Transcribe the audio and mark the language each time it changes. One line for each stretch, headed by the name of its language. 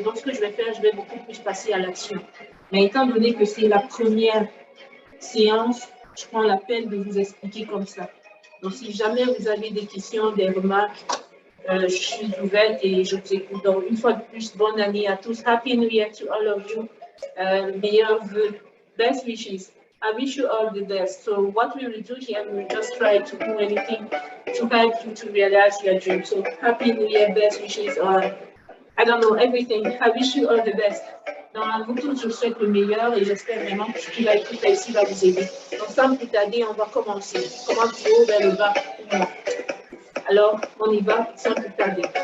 French: Donc, ce que je vais faire, je vais beaucoup plus passer à l'action. Mais étant donné que c'est la première séance, je prends la peine de vous expliquer comme ça. Donc, si jamais vous avez des questions, des remarques, je suis ouverte et je vous écoute. Donc, une fois de plus, bonne année à tous.
English: Happy New Year to all of you.
French: Meilleurs vœux.
English: Best wishes. I wish you all the best. So what we will do here, we will just try to do anything to help you to realize your dream. So happy New Year, best wishes, or I don't know, everything. I wish you all the best.
French: Donc, à vous tous, je vous souhaite le meilleur et j'espère vraiment que ce qui va être fait ici va vous aider. Donc, sans plus tarder, on va commencer. Comment du haut vers le bas. Alors, on y va sans plus tarder.